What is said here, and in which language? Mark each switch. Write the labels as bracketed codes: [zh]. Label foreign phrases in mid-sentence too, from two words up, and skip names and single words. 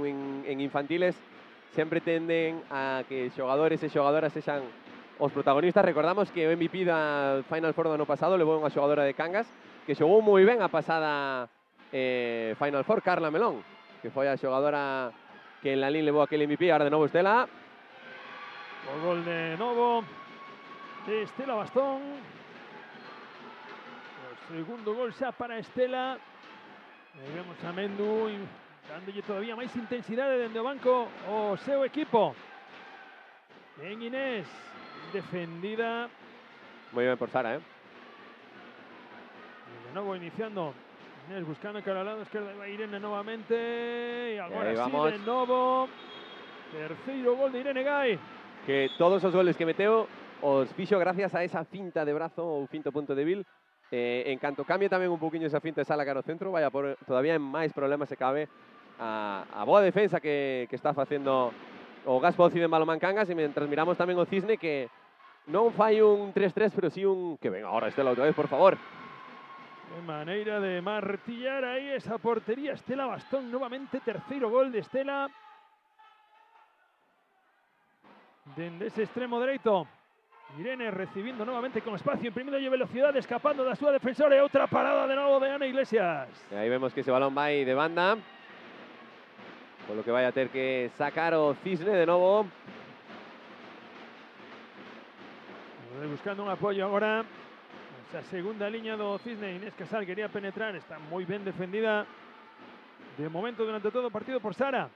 [gl] En infantiles sempre tenden a que xogadores e xogadoras sexan os protagonistas. Recordamos que o MVP da Final Four do ano pasado levou unha xogadora de Cangas que xogou moi ben a pasada Final Four, Carla Melón, que foi a xogadora que [es] en la [gl] LIN levou aquel MVP. Ahora de novo Estela. O gol de novo de Estela Bastón. O segundo gol xa para Estela. E vemos a Mendu dándolle todavía máis intensidade dende o banco o seu equipo. En Inés, defendida. Moi ben por Sara, [es] Y de nuevo iniciando. Inés buscando cara al lado izquierdo. Va Irene nuevamente. Y ahora ahí sí, vamos. de nuevo. [gl] Terceiro gol de Irene Gai. Que todos os goles que meteu os fixo gracias a esa finta de brazo ou finto punto débil. En canto cambie tamén un poquinho esa finta de Sala cara ao centro, vai a por todavía en máis problemas se cabe a boa defensa que está facendo o Gaspo Cide en Balonmán Cangas. E mentras miramos tamén o Cisne, que non fai un 3-3, pero sí un... [es] Que venga ahora Estela outra vez, por favor. De manera de martillar ahí esa portería. Estela Bastón nuevamente. [gl] Terceiro gol de Estela. Dende ese extremo dereito. [es] Irene recibiendo nuevamente con espacio, imprimiendo y velocidad, [gl] escapando da súa defensora. E outra parada de novo de Ana Iglesias. E aí vemos que ese balón vai de banda, [es] por lo que [gl] vai a ter que sacar o Cisne de novo. Buscando un apoyo agora. Esa segunda liña do Cisne. Inés Casal quería penetrar, está moi ben defendida de momento durante todo o partido por Sara.